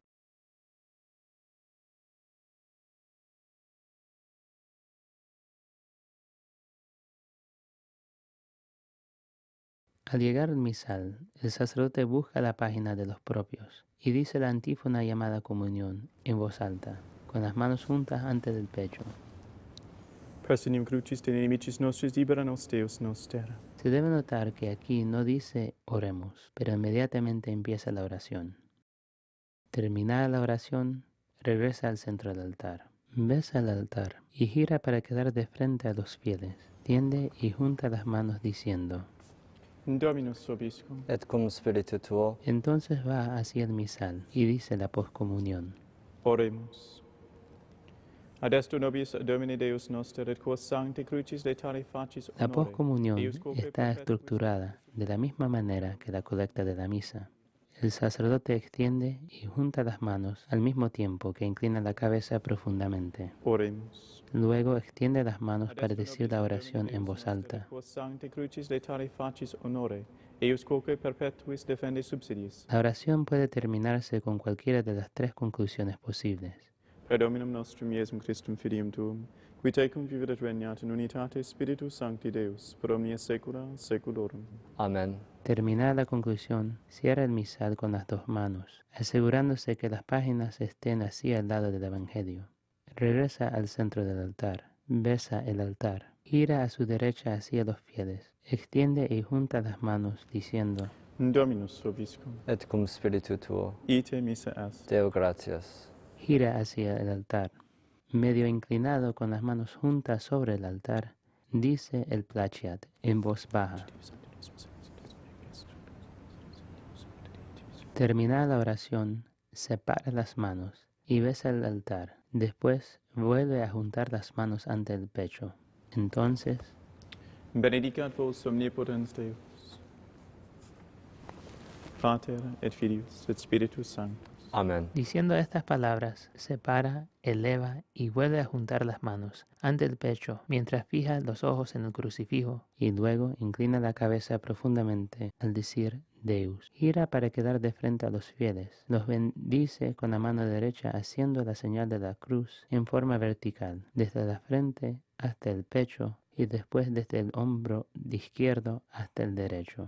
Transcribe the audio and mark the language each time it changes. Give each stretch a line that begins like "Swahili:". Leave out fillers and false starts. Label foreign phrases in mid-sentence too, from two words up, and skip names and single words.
Spanish: Al llegar al misal, el sacerdote busca la página de los propios y dice la antífona llamada comunión en voz alta, con las manos juntas ante el pecho.
Latin: Praesidium crucis de inimicis nostris libera nos Deus noster.
Spanish: Se debe notar que aquí no dice oremos, pero inmediatamente empieza la oración. Terminada la oración, regresa al centro del altar. Besa el altar y gira para quedar de frente a los fieles. Tiende y junta las manos diciendo.
Latin: Dominus vobiscum. Et cum spiritu tuo.
Spanish: Entonces va hacia el misal y dice la poscomunión. Oremus.
Latin: Ad esto nobis Domini Deus noster et quos sancti crucis letare facis honore.
Spanish: La poscomunión está estructurada de la misma manera que la colecta de la misa. El sacerdote extiende y junta las manos al mismo tiempo que inclina la cabeza profundamente. Oremus. Luego extiende las manos para decir la oración en voz alta. La oración puede terminarse con cualquiera de las tres conclusiones posibles.
Latin: Per Dominum nostrum Iesum Christum filium tuum, qui tecum vivit et regnat in unitate Spiritus Sancti Deus, per omnia saecula saeculorum.
Spanish: Amén. Terminada la conclusión, cierra el misal con las dos manos, asegurándose que las páginas estén así al lado del Evangelio. Regresa al centro del altar, besa el altar, gira a su derecha hacia los fieles, extiende y junta las manos diciendo,
Latin: Dominus vobiscum. Et cum spiritu tuo. Ite missa est. Deo gratias.
Spanish: gira hacia el altar. Medio inclinado con las manos juntas sobre el altar, dice el placiat en voz baja. Terminada la oración, separa las manos y besa el altar. Después vuelve a juntar las manos ante el pecho. Entonces,
Latin: Benedicat vos omnipotens Deus, Pater et Filius et Spiritus Sanctus.
Spanish: Amén. diciendo estas palabras, separa, eleva y vuelve a juntar las manos ante el pecho mientras fija los ojos en el crucifijo y luego inclina la cabeza profundamente al decir Deus. Gira para quedar de frente a los fieles. Los bendice con la mano derecha haciendo la señal de la cruz en forma vertical, desde la frente hasta el pecho y después desde el hombro izquierdo hasta el derecho.